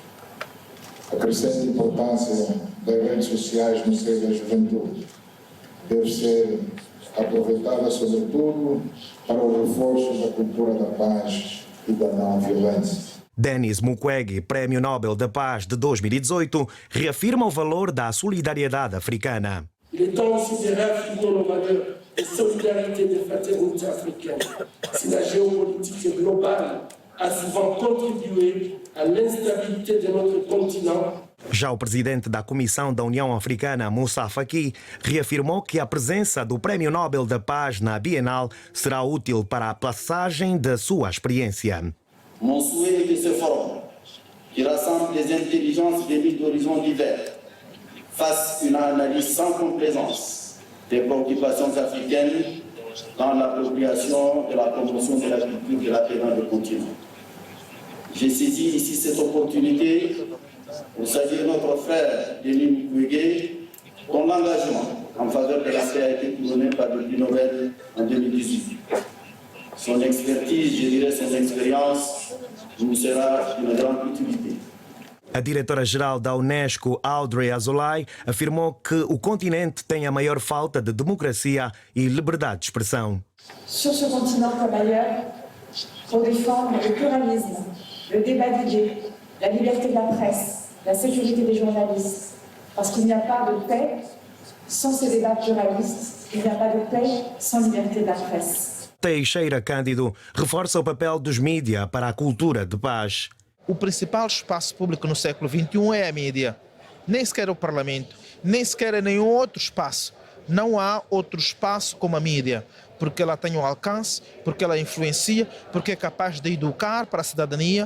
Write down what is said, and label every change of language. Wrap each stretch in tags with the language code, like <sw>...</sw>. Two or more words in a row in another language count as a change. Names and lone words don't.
<pt>A crescente importância das redes sociais no seio da juventude deve ser aproveitada, sobretudo, para o reforço da cultura da paz e da não-violência. Denis Mukwege, Prémio Nobel da Paz de 2018, reafirma o valor da solidariedade africana.</pt> <fr>Il est temps aussi de réaffirmer nos valeurs de solidarité de fraternité africaine. Si la géopolitique globale a souvent contribué à l'instabilité de notre continent,</fr> <pt>já o presidente da Comissão da União Africana, Moussa Faki, reafirmou que a presença do Prémio Nobel da Paz na Bienal será útil para a passagem da sua experiência.</pt> <fr>Mon souhait est que ce forum, qui rassemble des intelligences venues d'horizons divers, fasse une analyse sans complaisance des préoccupations africaines dans l'appropriation et la promotion de la culture de la paix dans le continent. J'ai saisi ici cette opportunité pour saluer notre frère Denis Mukwege, dont l'engagement en faveur de la paix a été couronné par le prix Nobel en 2018. Son expertise, je dirais son expérience, nous sera d'une grande utilité.</fr> <pt>A diretora-geral da Unesco, Audrey Azoulay, afirmou que o continente tem a maior falta de democracia e liberdade de expressão.</pt> <fr>Sur ce continent comme ailleurs, pour défendre le pluralisme, le débat d'idées, la liberté de la presse, la sécurité des journalistes. Parce qu'il n'y a pas de paix sans ces débats pluralistes, il n'y a pas de paix sans liberté de la presse.</fr> <pt>Teixeira Cândido reforça o papel dos mídias para a cultura de paz. O principal espaço público no século XXI é a mídia. Nem sequer o Parlamento, nem sequer nenhum outro espaço. Não há outro espaço como a mídia, porque ela tem um alcance, porque ela influencia, porque é capaz de educar para a cidadania.</pt>